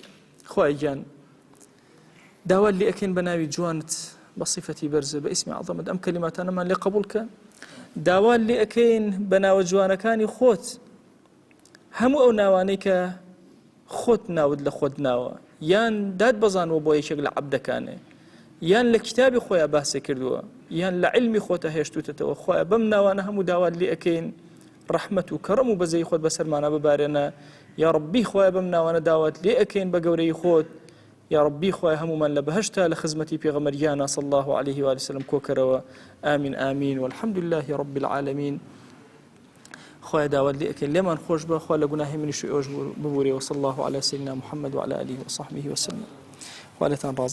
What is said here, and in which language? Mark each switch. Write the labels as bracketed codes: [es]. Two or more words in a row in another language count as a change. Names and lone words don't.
[ckb] خوای گیان داوا لێ ئەکەین بە ناوی جوانت بە صفەتی بەرزە بە ئیسمی عەظەمت ئەم کەلیماتانەمان لێ قبول کە، داوا لێ ئەکەین بە ناوە جوانەکانی خۆت، هەموو ئەو ناوانەی کە خۆت ناود لە خۆت ناوە یان داد بەزانەوە بۆ یەکێک لە عەبدەکانێ، یان لە کتابی خۆیان باسێ کردووە، یان لە علمی خۆتە هێشتوتەوە، خۆیان بەم ناوانە هەموو داوا لێ ئەکەین ڕەحمەت و کەڕەم و بەزەی خۆت بەسەرمانە ببارێنە. یا ڕەبی خۆیان بەم ناوانە داوات لێ ئەکەین بە گەورەی خۆت، یا ڕەبی خۆیان هەمومان لە بەهەشتا لە خزمەتی پێغەمبەریانە [ar] صلی الله عليه و سلم [ckb] کۆکەرەوە. [ar] ئامین ئامین والحمد لله رب العالمین. [ckb] خۆیان داوات لێ ئەکەین لێمان خۆش بە، خوا لە گوناهی منیش و ئێوەش ببوورێ. [ar] وصلی الله على سيدنا محمد وعلى آله وصحبه وسلم. [ckb] خوالتان ڕازی